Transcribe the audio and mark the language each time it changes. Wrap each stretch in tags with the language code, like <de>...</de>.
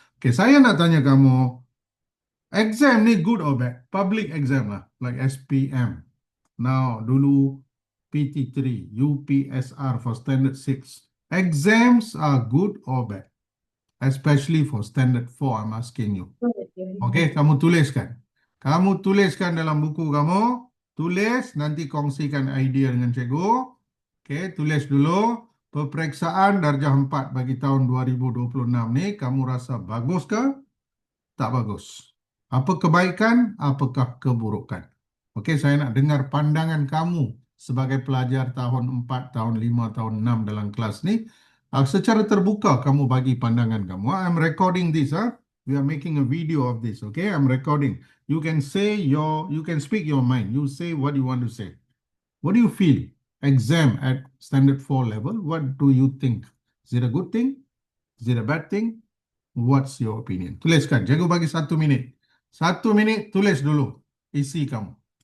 <ms>Okay, saya nak tanya kamu, exam ni</ms> <en>good or bad? Public exam lah, like SPM. Now, dulu PT3, UPSR for standard 6. Exams are good or bad? Especially for standard 4, I'm asking you.</en> <ms>Okay, kamu tuliskan. Kamu tuliskan dalam buku kamu. Tulis, nanti kongsikan idea dengan cikgu. Okay, tulis dulu. Peperiksaan darjah 4 bagi tahun 2026 ni, kamu rasa bagus ke? Tak bagus. Apa kebaikan, apakah keburukan? Okey, saya nak dengar pandangan kamu sebagai pelajar tahun 4, tahun 5, tahun 6 dalam kelas ni. Secara terbuka kamu bagi pandangan kamu.</ms> <en>I'm recording this. We are making a video of this. Okay, I'm recording. You can speak your mind. You say what you want to say. What do you feel? Exam at standard 4 level. What do you think? Is it a good thing? Is it a bad thing? What's your opinion?</en> <ms>Tuliskan. Jago bagi 1 minit. 1 minit, tulis dulu isi kamu.</ms>